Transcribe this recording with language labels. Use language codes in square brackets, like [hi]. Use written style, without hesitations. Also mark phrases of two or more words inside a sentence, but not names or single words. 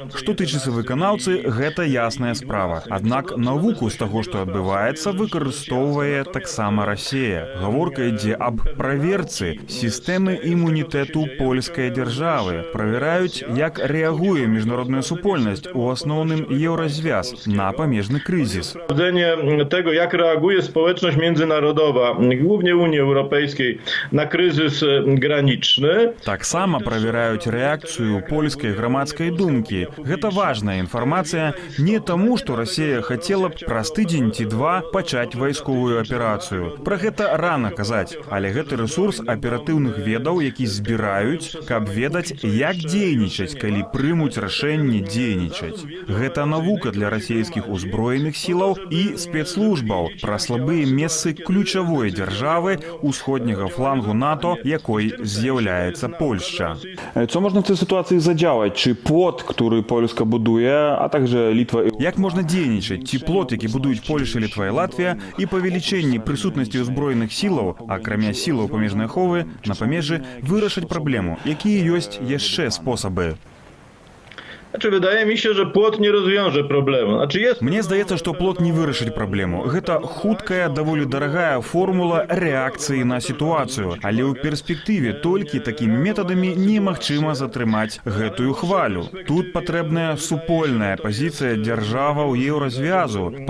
[be] Што тычыцца выканаўцы, гэта ясная справа. Аднак навуку з таго, што адбываецца, выкарыстоўвае таксама Расея. Гаворка ідзе аб праверцы сістэмы імунітэту польскай дзяржавы. Правяраюць, як рэагуе міжнародная супольнасць, у асноўным еўразвяз, на памежны крызіс. [pl] Sprawdzenie tego, jak reaguje społeczność międzynarodowa, głównie Unii Europejskiej, na kryzys graniczny. [be] Таксама правяраюць рэакцыю польскай грамадскай думкі. Гэта важная інфармацыя не таму, што Расея хацела б праз тыдзень ці два пачаць вайсковую аперацыю. Пра гэта рана казаць, але гэты рэсурс аператыўных ведаў, які збіраюць, каб ведаць, як дзейнічаць, калі прымуць рашэнне дзейнічаць. Гэта навука для расійскіх узброеных сілаў і спецслужбаў пра слабыя месцы ключавой дзяржавы ўсходняга флангу НАТО, якой з'яўляецца Польшча. [pl] Co można w tej sytuacji zadziałać? Czy płot, który Polska buduje, a także Litwa... [be] Як можна дзейнічаць, ці плот, які будуюць Польша, Літва і Латвія, і павелічэнні прысутнасці ўзброеных сілаў, акрамя сілаў памежнай аховы, на памежжы, вырашаць праблему, якія ёсць яшчэ спосабы? [pl] Znaczy, wydaje mi się, że płot nie rozwiąże problemu. Znaczy jest... [be] Мне здаецца, што плот не вырашыць праблему. Гэта хуткая, даволі дарагая формула рэакцыі на сітуацыю. Але ў перспектыве толькі такімі метадамі немагчыма затрымаць гэтую хвалю. Тут патрэбная супольная пазіцыя дзяржаваў еўразвязу.